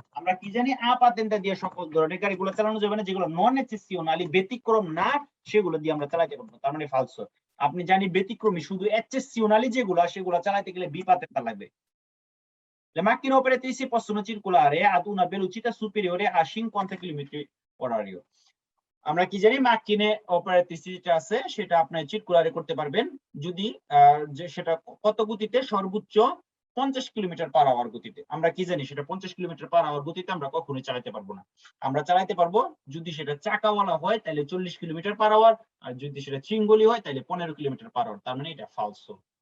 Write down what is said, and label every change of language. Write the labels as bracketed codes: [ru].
[bn] আমরা কি জানি আ পাতেন্তে দিয়ে সকল ধরনের গাড়িগুলো চালানো যাবে না, যেগুলো নন এক্সেসিওনালি ব্যতিক্রম না সেগুলো দিয়ে আমরা চালাতে পারবো, তার মানে ফালসো। আপনি জানি ব্যতিক্রমী শুধু এক্সেসিওনালি যেগুলো সেগুলো চালাতে গেলে বি পাতেন্তা লাগবে। [it] Le macchine operatrici possono circolare ad una velocità superiore a 50 km/h। [bn] আমরা কি জানি মাকিনে অপারেট্রিসি যেটা আছে সেটা আপনি চিরকুলারে করতে পারবেন যদি যে সেটা কত গতিতে, সর্বোচ্চ 50 km/h গতিতে। আমরা কি জানি সেটা 50 km/h গতিতে আমরা কখনোই চালাতে পারবো না। আমরা চালাতে পারবো যদি সেটা চাকাওয়ালা হয় তাহলে 40 km/h, আর যদি সেটা চিঙ্গলি হয় তাহলে 15 km/h, তার মানে এটা ফালসো।